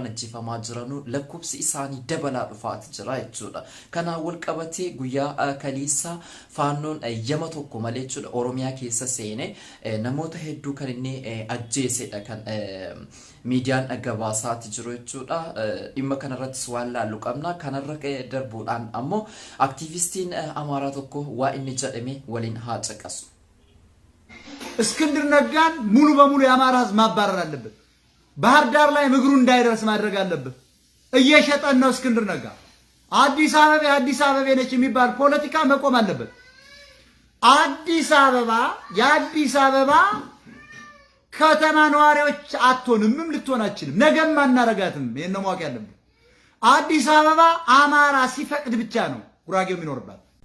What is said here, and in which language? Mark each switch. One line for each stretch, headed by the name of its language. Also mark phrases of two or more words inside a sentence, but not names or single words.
Oromo: ajjeefamaa jiranu lakkoofsi isaanii dabalaa dhufaati jira jechuudha kanaan wal qabatee guyyaa kaleessa faannoon yama tokko malee jechuudha Oromiyaa keessa seene namoota hedduu kan inni ajjeesedha kan miidiyaan gabaasaati jiru jechuudha dhimma kanarrattis waan laallu qabna kanarra darbuudhaan ammoo aktivistiin Amaaraa tokko waa inni jedhame waliin haa caqasu.
Amharic: እስክንድር ነጋን ሙሉ በሙሉ የአማራ ህዝብ ማባረር አለበት። ባህር ዳር ላይ ምግሩ እንዳይደርስ ማድረግ አለበት። እየሸጠን ነው እስክንድር ነጋ። አዲስ አበባ ነች የሚባል ፖለቲካ መቆም አለበት። አዲስ አበባ ከተማ ነዋሪዎች አትሆንም ልትሆን አትችልም። ነገም አናረጋትም። ይሄን ነው ማወቅ ያለብን። አዲስ አበባ አማራ ሲፈቅድ ብቻ ነው ጉራጌው የሚኖርባት።